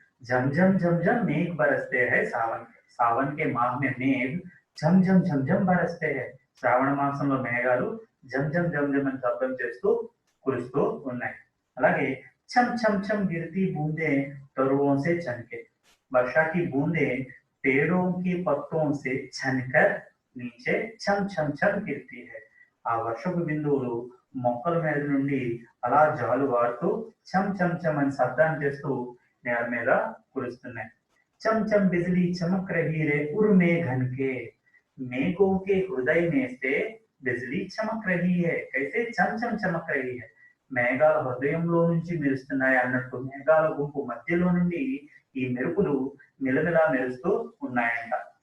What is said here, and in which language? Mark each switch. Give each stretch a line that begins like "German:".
Hindi: झम झम झम झम मेघ बरसते हैं सावन के, सावन के माह में मेघ झम झम झम झम बरसते हैं.
Telugu: శ్రావణ మాసంలో మేఘాలు జం జం జం జం అని శబ్దం చేస్తూ కురుస్తూ ఉన్నాయి.
Hindi: అలాగే छम छम छम गिरती बूंदे तरुओं से छनके, वर्षा की बूंदे पेड़ों के पत्तों से छनकर नीचे छम छम छम गिरती है.
Telugu: ఆ వర్షపు బిందువులు మొక్కల మీద నుండి అలా జాలువారుతూ చం చం చం అని శబ్దాన్ని చేస్తూ నేల మీద కురుస్తున్నాయి.
Hindi: చం చం బిజిలీ చమక్ రహీ రే ఉర్మే ఘన్కే, మేఘోं के हृदय में से बिजली चमक रही है, कैसे చం చం చమక్ రహీ హై,
Telugu: మేఘాల హృదయంలో నుంచి మెరుస్తున్నాయి అన్నట్టు మేఘాల గుంపు మధ్యలో నుండి ఈ మెరుపులు మిలమిలా మెరుస్తూ ఉన్నాయంట.